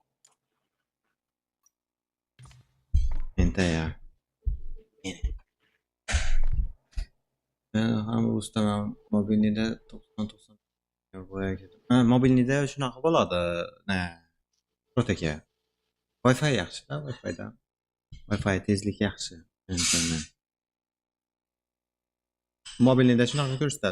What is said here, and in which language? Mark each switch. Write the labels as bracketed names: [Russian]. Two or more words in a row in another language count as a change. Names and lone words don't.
[Uzbek] Endi ya. Ham ustaman mobilnida 90 Ha, mobilnida shunaqa bo'ladi. Prot aka. Wi-Fi yaxshi-da, Wi-Fi dan. Wi-Fi tezlik yaxshi. Mobilnida shunaqa ko'rsatadi.